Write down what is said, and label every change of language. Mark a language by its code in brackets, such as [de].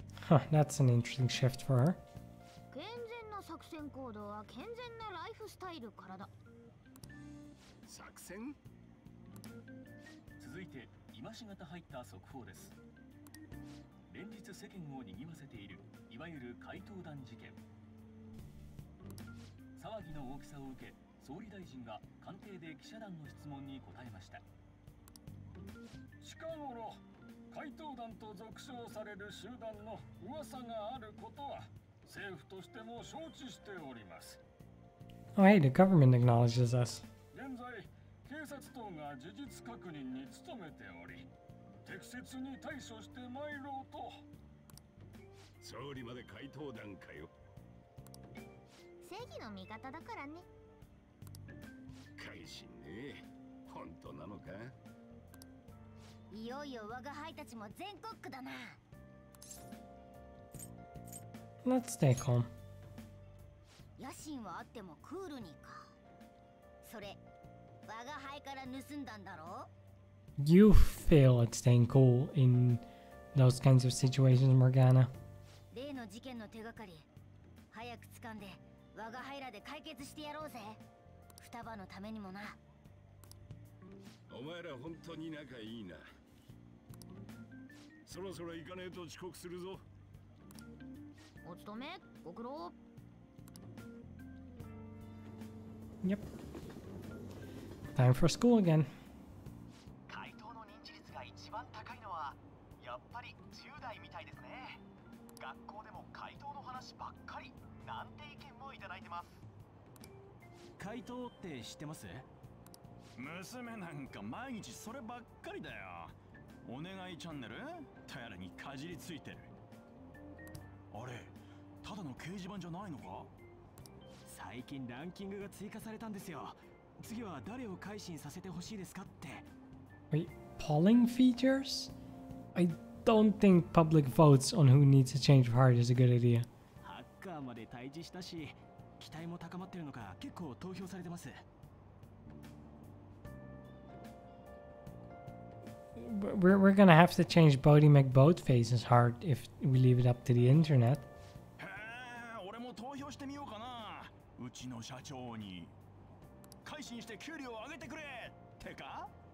[en] Huh, that's an interesting shift for her. [ja] 健全な作戦行動は健全なライフスタイルからだ。作戦？続いて今しがた入った速報です。連日世間を賑わせているいわゆる怪盗団事件。騒ぎの大きさを受け、総理大臣が官邸で記者団の質問に答えました。近頃怪盗団と俗称される集団の噂があることは政府としても承知しております。 [en] Oh, hey, the government acknowledges us. [ja] 現在、警察等が事実確認に努めており、適切に対処してまいろうと。総理まで怪盗団かよ。正義の味方だからね。改心ね。本当なのか？いよいよ我が輩たちも全国区だな。 [en] Let's stay calm. [ja] 野心はあってもクールにか。それ、我が輩から盗んだんだろう？ [en] You fail at staying cool in those kinds of situations, Morgana. [ja] 例の事件の手がかり、早く掴んで我が輩らで解決してやろうぜ。双葉のためにもな。お前ら本当に仲いいな。そろそろ行かねえと遅刻するぞ。お勤めご苦労。 [en] Yep. Time for school again. [ja] 怪盗の認知率が一番高いのはやっぱり10代みたいですね。学校でも怪盗の話ばっかりなんて意見もいただいてます。怪盗って知ってます？娘なんか毎日そればっかりだよ。お願いチャンネルとやらにかじりついてる。あれ、ただの掲示板じゃないのか？最近ランキングが追加されたんですよ。次は誰を改心させてほしいですかって。 [en] Wait, polling features? I don't think public votes on who needs a change of heart is a good idea. [ja] ハッカーまで退治したし、期待も高まってるのか結構投票されてます。 [en] We're gonna have to change Bodie McBoatface's heart if we leave it up to the internet. [ja] 俺も投票してみようかな。うちの社長に改心して給料を上げてくれってか。